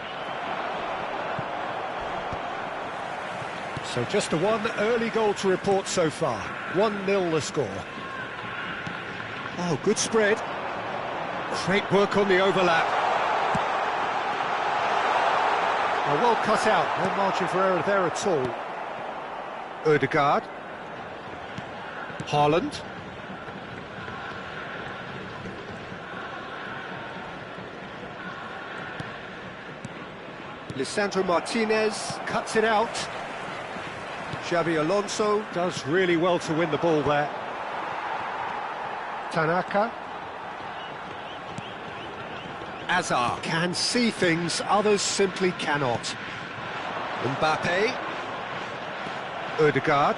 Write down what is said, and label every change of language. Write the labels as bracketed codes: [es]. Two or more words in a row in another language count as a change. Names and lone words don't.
[en] So just the one early goal to report so far. 1-0 the score. Oh, good spread. Great work on the overlap. Oh, well cut out. No margin for error there at all. Ødegaard. Haaland. Lisandro Martinez cuts it out. Xabi Alonso does really well to win the ball there. Tanaka. Azar can see things others simply cannot. Mbappe. Ødegaard.